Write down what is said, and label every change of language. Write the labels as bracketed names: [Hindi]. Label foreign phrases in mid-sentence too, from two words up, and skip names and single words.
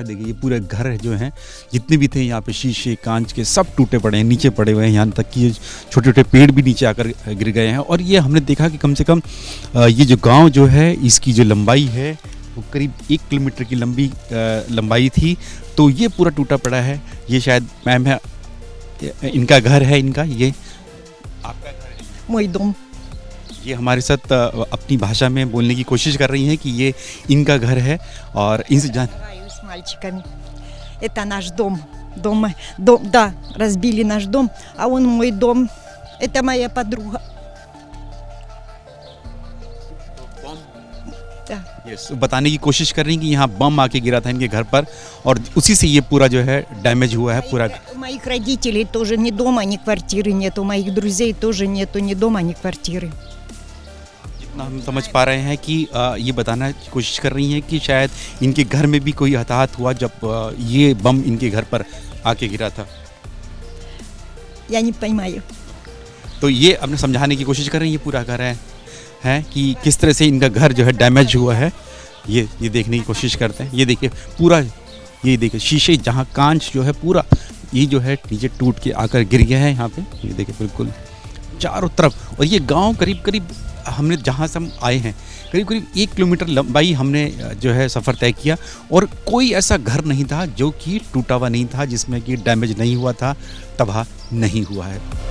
[Hindi] देखिए ये पूरे घर जो हैं जितने भी थे यहाँ पे, शीशे, कांच के, सब टूटे पड़े हैं, नीचे पड़े हुए हैं, यहाँ तक कि छोटे छोटे पेड़ भी नीचे आकर गिर गए हैं। और ये हमने देखा कि कम से कम ये जो गाँव जो है, इसकी जो लंबाई है वो करीब 1 किलोमीटर की लंबाई थी। तो ये पूरा टूटा पड़ा है। ये शायद मैम है, इनका घर है, इनका ये आपका घर है? [Russian] Мой дом. [Hindi] ये हमारे साथ अपनी भाषा में बोलने की कोशिश कर रही हैं कि ये इनका घर है और इनसे जान [Russian] С мальчиками. Это наш дом. Да, разбили наш дом, а он мой дом. Это моя подруга. Да. [Hindi] yes, बताने की कोशिश कर रही हैं कि यहाँ बम आके गिरा था इनके घर पर, और उसी से ये पूरा जो है डैमेज हुआ है पूरा। [Russian] У моих родителей тоже ни дома, ни квартиры нет. У моих друзей тоже нету ни дома, ни квартиры. [Hindi] जितना हम समझ पा रहे हैं कि ये बताना की कोशिश कर रही हैं कि शायद इनके घर में भी कोई हताहत हुआ जब ये बम इनके घर पर आके गिरा था। [Russian] Я не понимаю. [Hindi] तो ये अपने समझाने की कोशिश कर रही हैं, ये पूरा घर है कि किस तरह से इनका घर जो है डैमेज हुआ है। ये देखने की कोशिश करते हैं। ये देखिए पूरा, ये देखिए शीशे, जहाँ कांच जो है पूरा ये जो है नीचे टूट के आकर गिर गया है यहाँ पे। ये देखिए बिल्कुल चारों तरफ। और ये गांव करीब करीब हमने जहाँ से हम आए हैं, करीब करीब 1 किलोमीटर लंबाई हमने जो है सफ़र तय किया और कोई ऐसा घर नहीं था जो कि टूटा हुआ नहीं था, जिसमें कि डैमेज नहीं हुआ था, तबाह नहीं हुआ है।